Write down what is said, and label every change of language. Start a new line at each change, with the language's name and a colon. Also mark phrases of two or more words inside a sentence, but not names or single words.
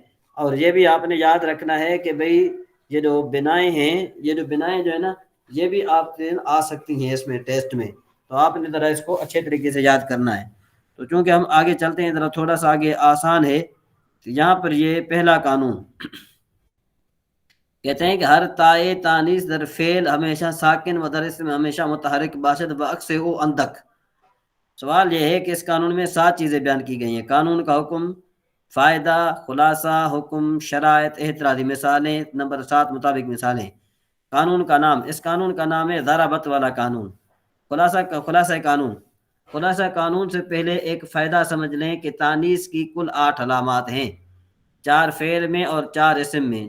Urdu: اور یہ بھی آپ نے یاد رکھنا ہے کہ بھئی یہ جو بنائیں ہیں، یہ جو بنائیں جو ہے نا یہ بھی آپ سے آ سکتی ہیں اس میں ٹیسٹ میں. تو آپ نے ذرا اس کو اچھے طریقے سے یاد کرنا ہے. تو چونکہ ہم آگے چلتے ہیں ذرا تھوڑا سا آگے آسان ہے. تو یہاں پر یہ پہلا قانون کہتے ہیں کہ
Persian: ہر تائے تانیث در فعل ہمیشہ ساکن و در اسم ہمیشہ متحرک باشد بعکس او اندک.
Urdu: سوال یہ ہے کہ اس قانون میں 7 چیزیں بیان کی گئی ہیں. قانون کا حکم، فائدہ، خلاصہ، حکم، شرائط، اعتراضی مثالیں. نمبر 7 مطابق مثالیں. قانون کا نام، اس قانون کا نام ہے ضربت والا قانون. خلاصہ قانون. خلاصہ قانون سے پہلے ایک فائدہ سمجھ لیں کہ تانیث کی کل 8 علامات ہیں، 4 فعل میں اور 4 اسم میں.